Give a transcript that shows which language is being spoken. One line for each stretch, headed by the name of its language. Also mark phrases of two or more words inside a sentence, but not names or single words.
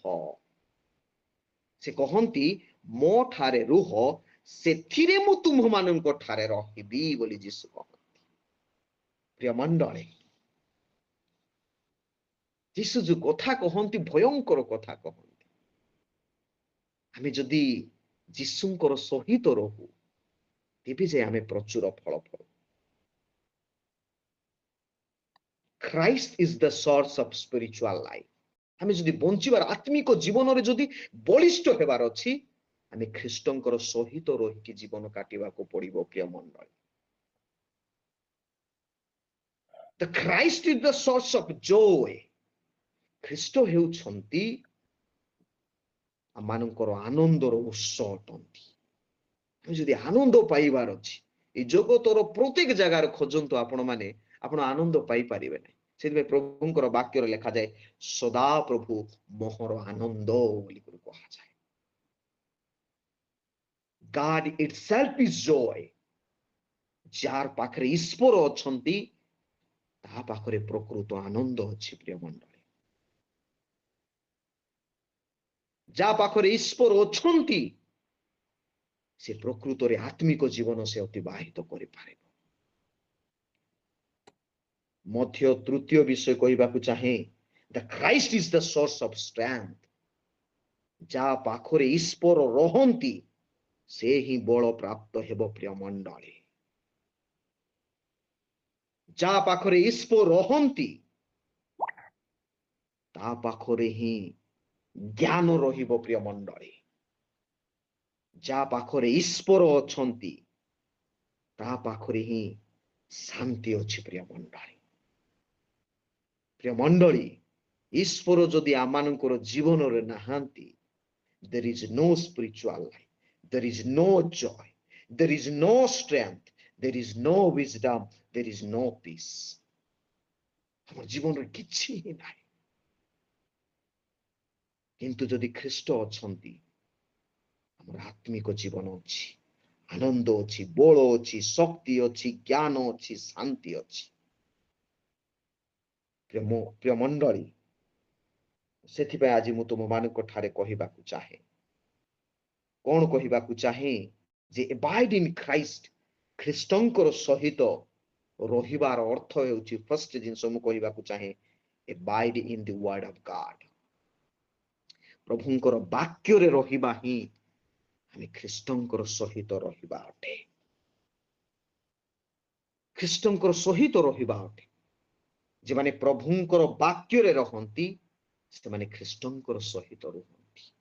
Odia: ସେ କହନ୍ତି ମୋ ଠାରେ ରୁହ, ସେଥିରେ ମୁଁ ତୁମ୍ଭମାନଙ୍କ ଠାରେ ରହିବି ବୋଲି ଯୀଶୁ କହନ୍ତି। ପ୍ରିୟ ମଣ୍ଡଳୀ, ଯୀଶୁ ଯୋଉ କଥା କହନ୍ତି ଭୟଙ୍କର କଥା କହନ୍ତି। ଆମେ ଯଦି ଯୀଶୁଙ୍କର ସହିତ ରହୁ ତେବେ ଯେ ଆମେ ପ୍ରଚୁର ଫଳ ପାଉ।
English: Christ is the source of spiritual life.
Odia: ଆମେ ଯଦି ବଞ୍ଚିବାର ଆତ୍ମିକ ଜୀବନରେ ଯଦି ବଳିଷ୍ଠ ହେବାର ଅଛି, ଆମେ ଖ୍ରୀଷ୍ଟଙ୍କର ସହିତ ରହିକି ଜୀବନ କାଟିବାକୁ ପଡିବ। ପ୍ରିୟ ମଣ୍ଡଳୀ,
English: the Christ is the source of joy.
Odia: ଖ୍ରୀଷ୍ଟ ହେଉଛନ୍ତି ଆମମାନଙ୍କର ଆନନ୍ଦର ଉତ୍ସ ଅଟନ୍ତି। ଆମେ ଯଦି ଆନନ୍ଦ ପାଇବାର ଅଛି, এই ଜଗତର ପ୍ରତ୍ୟେକ ଜାଗାରେ ଖୋଜନ୍ତୁ ଆପଣ ଆନନ୍ଦ ପାଇପାରିବେ ନାହିଁ। ସେଥିପାଇଁ ପ୍ରଭୁଙ୍କର ବାକ୍ୟରେ ଲେଖାଯାଏ, ସଦା ପ୍ରଭୁ ମୋହର ଆନନ୍ଦ ବୋଲି କୁହାଯାଏ।
English: God itself is joy.
Odia: ଯାର ପାଖରେ ଈଶ୍ୱର ଅଛନ୍ତି ତାହା ପାଖରେ ପ୍ରକୃତ ଆନନ୍ଦ ଅଛି। ପ୍ରିୟ ମଣ୍ଡଳୀ, ଯାହା ପାଖରେ ଈଶ୍ୱର ଅଛନ୍ତି ସେ ପ୍ରକୃତରେ ଆତ୍ମିକ ଜୀବନ ସେ ଅତିବାହିତ କରିପାରିବ। ମଧ୍ୟ ତୃତୀୟ ବିଷୟ କହିବାକୁ ଚାହେଁ,
English: the Christ is the source of strength.
Odia: ଯାହା ପାଖରେ ଈଶ୍ୱର ରହନ୍ତି ସେ ହିଁ ବଳ ପ୍ରାପ୍ତ ହେବ। ପ୍ରିୟ ମଣ୍ଡଳୀ, ଯାହା ପାଖରେ ଈଶ୍ୱର ରହନ୍ତି ତା ପାଖରେ ହିଁ ଜ୍ଞାନ ରହିବ। ପ୍ରିୟ ମଣ୍ଡଳୀ, ଯାହା ପାଖରେ ଈଶ୍ୱର ଅଛନ୍ତି ତା ପାଖରେ ହିଁ ଶାନ୍ତି ଅଛି। ପ୍ରିୟ ମଣ୍ଡଳୀ, ପ୍ରିୟ ମଣ୍ଡଳୀ, ଈଶ୍ୱର ଯଦି ଆମମାନଙ୍କର ଜୀବନରେ ନାହାନ୍ତି,
English: there is no spiritual life, there is no joy, there is no strength, there is no wisdom, there is no peace.
Odia: ଆମ ଜୀବନରେ କିଛି ହିଁ ନାହିଁ। କିନ୍ତୁ ଯଦି ଖ୍ରୀଷ୍ଟ ଅଛନ୍ତି ଆମର ଆତ୍ମିକ ଜୀବନ ଅଛି, ଆନନ୍ଦ ଅଛି, ବଳ ଅଛି, ଶକ୍ତି ଅଛି, ଜ୍ଞାନ ଅଛି, ଶାନ୍ତି ଅଛି। ପ୍ରିୟ ମଣ୍ଡଳୀ, ସେଥିପାଇଁ ଆଜି ମୁଁ ତୁମମାନଙ୍କ ଠାରେ କହିବାକୁ ଚାହେଁ, କଣ କହିବାକୁ ଚାହେଁ ଯେ
English: abide in Christ,
Odia: ଖ୍ରୀଷ୍ଟଙ୍କର ସହିତ ରହିବାର ଅର୍ଥ ହେଉଛି, ଫାର୍ଷ୍ଟ ଜିନିଷ ମୁଁ କହିବାକୁ ଚାହେଁ,
English: abide in the word of God।
Odia: ପ୍ରଭୁଙ୍କର ବାକ୍ୟରେ ରହିବା ହିଁ ଆମେ ଖ୍ରୀଷ୍ଟଙ୍କର ସହିତ ରହିବା ଅଟେ। ଖ୍ରୀଷ୍ଟଙ୍କର ସହିତ ରହିବା ଅଟେ। ଯେମାନେ ପ୍ରଭୁଙ୍କର ବାକ୍ୟରେ ରହନ୍ତି ସେମାନେ ଖ୍ରୀଷ୍ଟଙ୍କର ସହିତ ରୁହନ୍ତି।